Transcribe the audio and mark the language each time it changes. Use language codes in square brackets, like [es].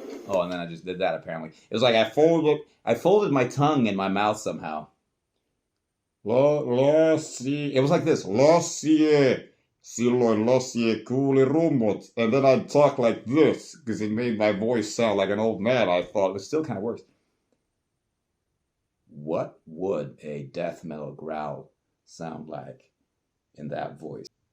[en] Oh, and then I just did that apparently. It was like I folded my tongue in my mouth somehow. Lassie. It was like this. Lassie. [fi] Silloin Lassie kuuli rummut. [en] And then I'd talk like this because it made my voice sound like an old man, I thought. It still kind of works. What would a death metal growl sound like in that voice?